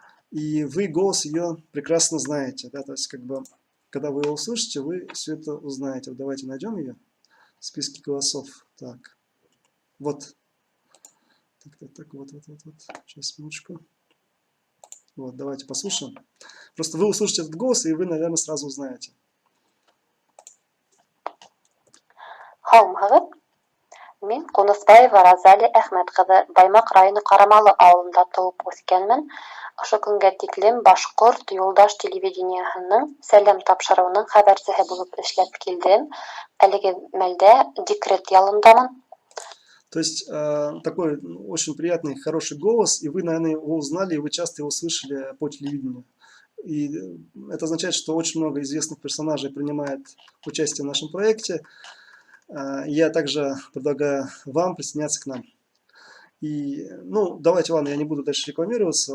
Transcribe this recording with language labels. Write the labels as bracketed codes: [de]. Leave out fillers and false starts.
[ru] И вы голос ее прекрасно знаете. Да? То есть, как бы, когда вы его услышите, вы все это узнаете. Вот давайте найдем ее в списке голосов. Так. Вот. Так, вот. Сейчас, минуточку. Вот, давайте послушаем. Просто вы услышите этот голос, и вы, наверное, сразу узнаете. [ba] Һаумыгыз, мин Кунысбаева Розалия Әхмәт кызы Баймак районы Карамалы авылында тулып үскәнмен. Ошо көнгә тиклем Башкорт Юлдаш телевидениеһенең сәлам тапшыруының хәбәрчесе булып эшләп килдем. Әлеге мәлдә декрет ялындамын. [ru] То есть такой очень приятный, хороший голос, и вы, наверное, его узнали, и вы часто его слышали по телевидению. И это означает, что очень много известных персонажей принимает участие в нашем проекте. Я также предлагаю вам присоединяться к нам. И, ну, давайте, ладно, я не буду дальше рекламироваться.